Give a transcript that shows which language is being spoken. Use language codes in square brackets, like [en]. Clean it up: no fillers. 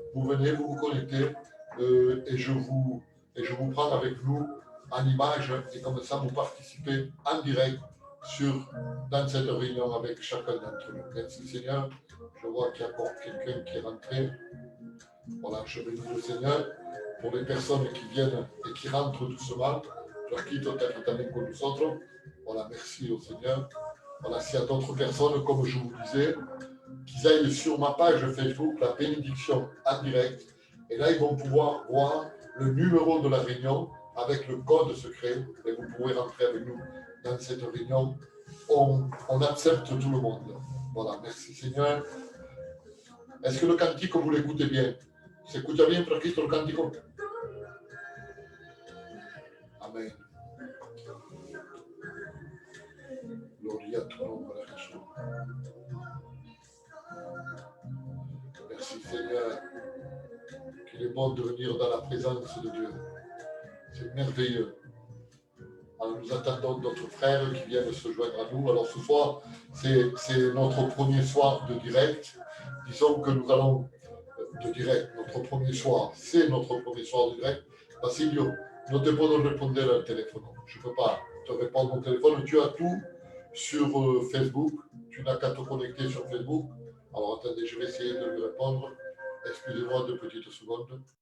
[fr] Vous venez, vous vous connectez et je vous prends avec nous en image et comme ça vous participez en direct dans cette réunion avec chacun d'entre nous. Merci Seigneur. Je vois qu'il y a encore quelqu'un qui est rentré. Voilà, je bénis le Seigneur pour les personnes qui viennent et qui rentrent doucement. Je quitte [es] también con nosotros. [fr] Voilà, merci au Seigneur. Voilà, s'il y a d'autres personnes, comme je vous disais, qu'ils aillent sur ma page Facebook, la bénédiction en direct. Et là, ils vont pouvoir voir le numéro de la réunion avec le code secret. Et vous pourrez rentrer avec nous dans cette réunion. On accepte tout le monde. Voilà, merci Seigneur. Est-ce que le cantique, vous l'écoutez bien? [es] ¿Se escucha bien, Franquito, el cántico? Amén. Gloria a tu nombre, Jesús. [fr] Merci Seigneur, qu'il est bon de venir dans la présence de Dieu. C'est merveilleux. Alors, nous attendons d'autres frères qui viennent se joindre à nous. Alors ce soir, c'est notre premier soir de direct. Disons que nous allons de direct, notre premier soir. C'est notre premier soir de direct. [es] Basilio, no te puedo responder al teléfono. [fr] Je ne peux pas te répondre au téléphone. Tu as tout sur Facebook. Tu n'as qu'à te connecter sur Facebook. Alors attendez, je vais essayer de lui répondre. Excusez-moi 2 petites secondes.